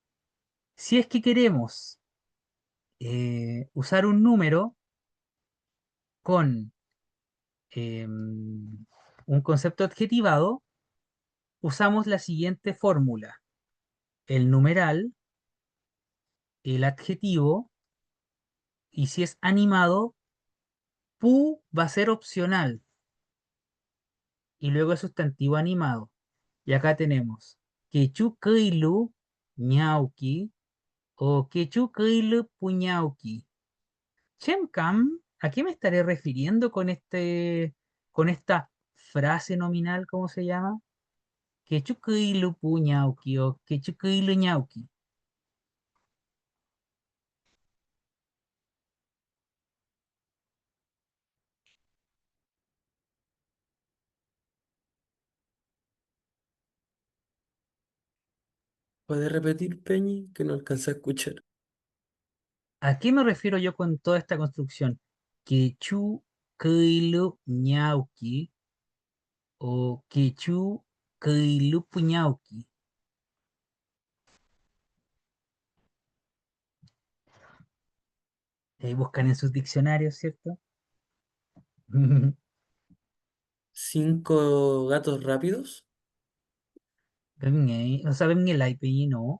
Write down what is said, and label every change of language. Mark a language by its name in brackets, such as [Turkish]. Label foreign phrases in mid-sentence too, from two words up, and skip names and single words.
[Spanish] Si es que queremos usar un número con un concepto adjetivado, usamos la siguiente fórmula. El numeral, el adjetivo, y si es animado, pu va a ser opcional, y luego el sustantivo animado. Y acá tenemos [Mapuche] quechuqueilu ñauqui [Spanish] o [Mapuche] quechuqueilu puñauqui. [Spanish] Chemcam, ¿a qué me estaré refiriendo con esta frase nominal? ¿Cómo se llama? [Mapuche] Quechuqueilu puñauqui o quechuqueilu ñauqui. [Spanish] ¿Puedes repetir, Peñi? Que no alcancé a escuchar. ¿A qué me refiero yo con toda esta construcción? [Mapuche] Quechuqueilu ñauqui o quechuqueilu puñauqui. [Spanish] Buscan en sus diccionarios, ¿cierto? 5 gatos rápidos. No saben el IP, no.